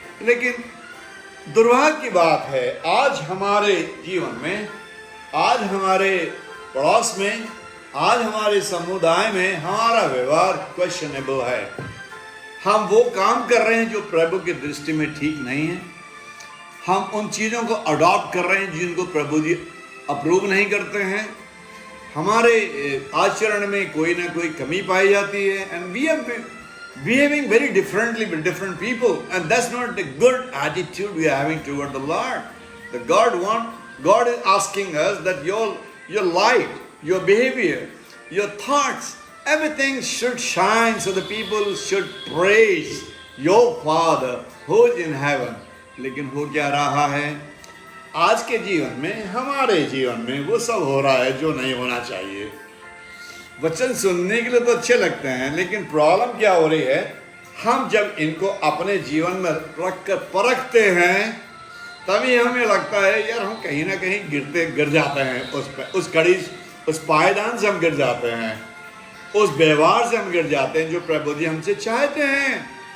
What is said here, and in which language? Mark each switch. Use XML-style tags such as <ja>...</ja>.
<hi>लेकिन दुर्भाग्य की बात है, आज हमारे जीवन में, आज हमारे पड़ोस में, आज हमारे समुदाय में हमारा व्यवहार क्वेश्चनेबल है। हम वो काम कर रहे हैं जो प्रभु की दृष्टि में ठीक नहीं है। हम उन चीज़ों को अडॉप्ट कर रहे हैं जिनको प्रभु जी अप्रूव नहीं करते हैं। हमारे आचरण में कोई ना कोई कमी पाई जाती है,</hi> <en>And we are behaving very differently with different people, and that's not the good attitude we are having toward the Lord. The God is asking us that your light, your behavior, your thoughts, everything should shine so the people should praise your Father who is in heaven.</en> <hi>लेकिन हो क्या रहा है आज के जीवन में, हमारे जीवन में वो सब हो रहा है जो नहीं होना चाहिए। वचन सुनने के लिए तो अच्छे लगते हैं, लेकिन प्रॉब्लम क्या हो रही है, हम जब इनको अपने जीवन में रखकर परखते हैं तभी हमें लगता है यार हम कहीं ना कहीं गिर जाते हैं, उस पायदान से हम गिर जाते हैं, उस व्यवहार से हम गिर जाते हैं जो प्रभु जी हमसे चाहते हैं।</hi>